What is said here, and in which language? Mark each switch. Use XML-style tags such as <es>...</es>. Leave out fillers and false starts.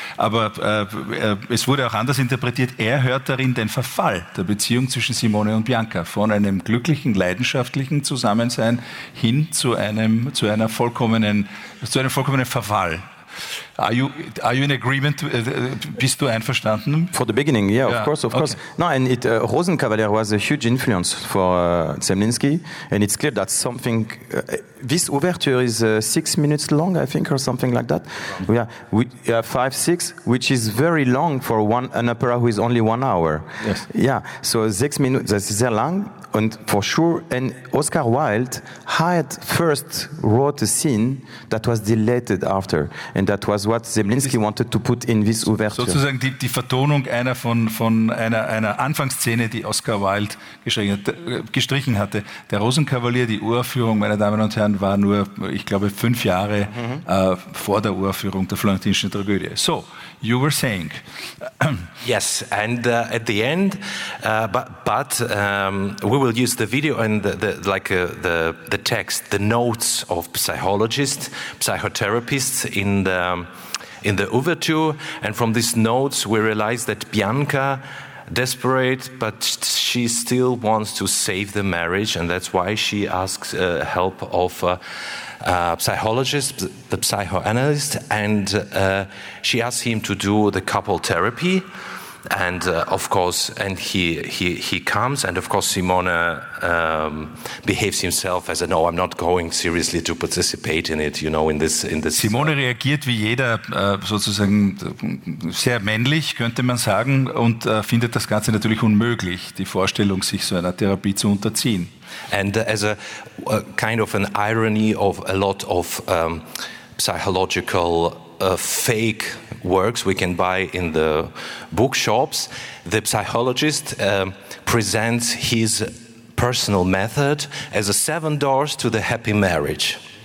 <de>Aber es wurde auch anders interpretiert. Er hört darin den Verfall der Beziehung zwischen Simone und Bianca von einem glücklichen, leidenschaftlichen Zusammensein hin zu einem vollkommenen Verfall.</de> <en>Are you in agreement?</en> <de>Bist du einverstanden?</de> <en>For the beginning, yeah, of course, of course. No, and Rosenkavalier was a huge influence for Zemlinsky, and it's clear that something. This overture is 6 minutes long, I think, or something like that. Yeah, five, six, which is very long for an opera who is only 1 hour. Yes. Yeah, so 6 minutes, that's</en> <de>sehr lang,</de> <en>and for sure. And Oscar Wilde had first wrote a scene that was deleted after, and that was what Zemlinsky wanted to put in this overture.</en> <de>Sozusagen die Vertonung einer Anfangsszene, die Oscar Wilde gestrichen hatte. Der Rosenkavalier, die Uraufführung, meine Damen und Herren, war nur, ich glaube, 5 Jahre vor der Uraufführung der Florentinischen Tragödie.</de> <en>So, you were saying. Yes, and at the end, but we will use the video and the text, the notes of psychologists, psychotherapists in the overture, and from these notes we realize that Bianca, desperate, but she still wants to save the marriage, and that's why she asks help of psychologist, the psychoanalyst, and she asks him to do the couple therapy, and of course, and he comes, and of course Simone behaves himself as a, no, I'm not going seriously to participate in it, you know, in this.</en> <de>Simone reagiert wie jeder sozusagen sehr männlich, könnte man sagen, und findet das Ganze natürlich unmöglich, die Vorstellung, sich so einer Therapie zu unterziehen.</de> <en>And as a kind of an irony of a lot of psychological fake works we can buy in the bookshops, the psychologist presents his personal method as a 7 doors to the happy marriage.</en>